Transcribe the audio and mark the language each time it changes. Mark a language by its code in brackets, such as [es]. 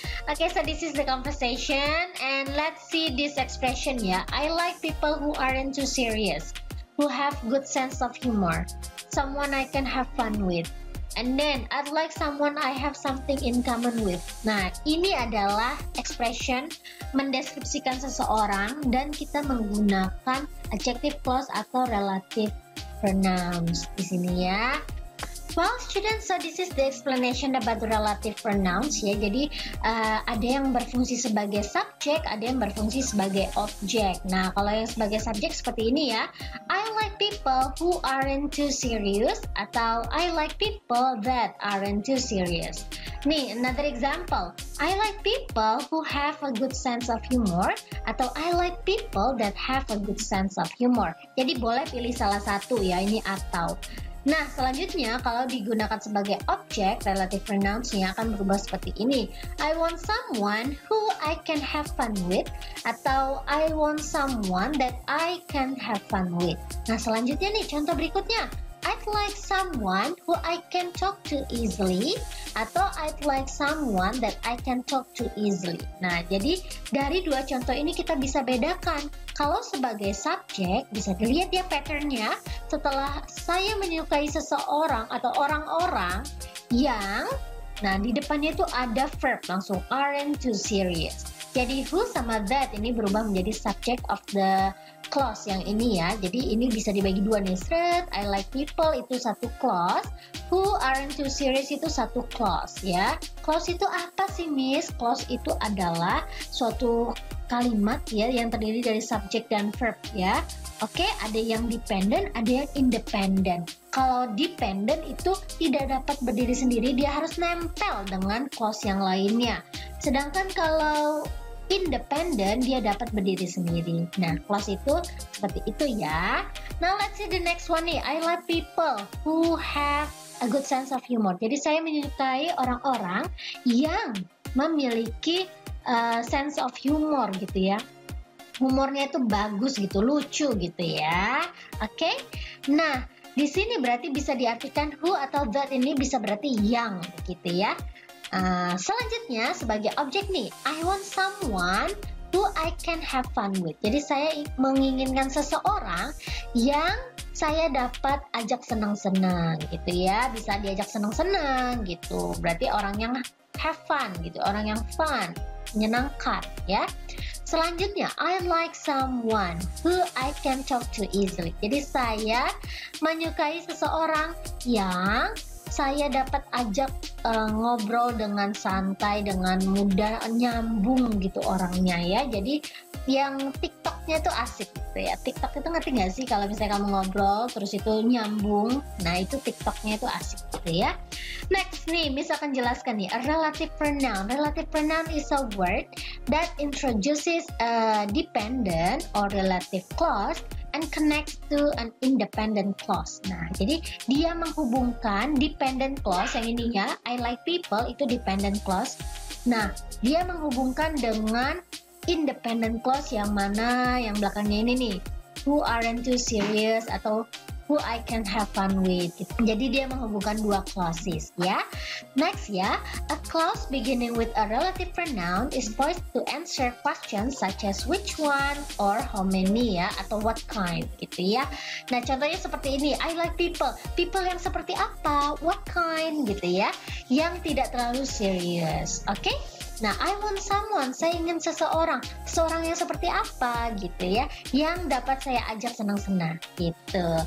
[en] Oke, so this is the conversation and let's see this expression ya. I like people who aren't too serious, who have good sense of humor, someone I can have fun with. And then, I'd like someone I have something in common with. [id] Nah, ini adalah expression mendeskripsikan seseorang dan kita menggunakan adjective clause atau relative pronouns di sini ya. [en] Well, students, so this is the explanation about the relative pronouns ya. [id] Jadi ada yang berfungsi sebagai subjek, ada yang berfungsi sebagai objek. Nah, kalau yang sebagai subjek seperti ini ya, [en] I like people who aren't too serious atau I like people that aren't too serious. Nih, another example. I like people who have a good sense of humor atau I like people that have a good sense of humor. [id] Jadi boleh pilih salah satu ya, ini atau. Nah, selanjutnya kalau digunakan sebagai objek, relative pronouns-nya akan berubah seperti ini. [en] I want someone who I can have fun with atau I want someone that I can have fun with. [id] Nah, selanjutnya nih contoh berikutnya. [en] I'd like someone who I can talk to easily atau I'd like someone that I can talk to easily. [id] Nah, jadi dari dua contoh ini kita bisa bedakan. Kalau sebagai subjek, bisa dilihat ya patternnya. Setelah saya menyukai seseorang atau orang-orang yang, nah di depannya itu ada verb langsung, [en] aren't too serious. [id] Jadi who sama that ini berubah menjadi [en] subject of the clause [id] yang ini ya. Jadi ini bisa dibagi dua nih. [en] I like people [id] itu satu clause, [en] who aren't too serious [id] itu satu clause ya. Clause itu apa sih Miss? Clause itu adalah suatu kalimat ya yang terdiri dari subjek dan verb ya. Oke, ada yang dependent, ada yang independent. Kalau dependent itu tidak dapat berdiri sendiri, dia harus nempel dengan clause yang lainnya. Sedangkan kalau independent, dia dapat berdiri sendiri. Nah, clause itu seperti itu ya. [en] Now let's see the next one nih. I like people who have a good sense of humor. [id] Jadi saya menyukai orang-orang yang memiliki sense of humor gitu ya. Humornya itu bagus gitu, lucu gitu ya. Oke? Nah, di sini berarti bisa diartikan who atau that, ini bisa berarti yang gitu ya. Selanjutnya sebagai objek nih, [en] I want someone who I can have fun with. [id] Jadi saya menginginkan seseorang yang saya dapat ajak senang-senang gitu ya. Bisa diajak senang-senang gitu. Berarti orang yang [en] have fun [id] gitu, orang yang fun, menyenangkan ya. [en] Selanjutnya, I like someone who I can talk to easily. [id] Jadi saya menyukai seseorang yang saya dapat ajak ngobrol dengan santai, dengan mudah, nyambung gitu orangnya ya. Jadi yang TikToknya tuh asik gitu ya. TikTok itu ngerti nggak sih kalau misalnya kamu ngobrol terus itu nyambung, nah itu TikToknya itu asik gitu ya. Next nih, misalkan jelaskan nih, [en] a relative pronoun. Relative pronoun is a word that introduces a dependent or relative clause and connects to an independent clause. [id] Nah, jadi dia menghubungkan dependent clause yang ininya, [en] I like people, [id] itu dependent clause. Nah, dia menghubungkan dengan independent clause yang mana, yang belakangnya ini nih, [en] who aren't too serious [id] atau [en] who I can have fun with. [id] Jadi dia menghubungkan dua clauses ya. [en] Next ya, a clause beginning with a relative pronoun is poised to answer questions such as which one or how many ya, atau what kind gitu ya. [id] Nah contohnya seperti ini, [en] I like people. [id] People yang seperti apa? [en] What kind [id] gitu ya, yang tidak terlalu serius. Oke? Nah, [en] I want someone, [id] saya ingin seseorang yang seperti apa gitu ya, yang dapat saya ajak senang-senang gitu.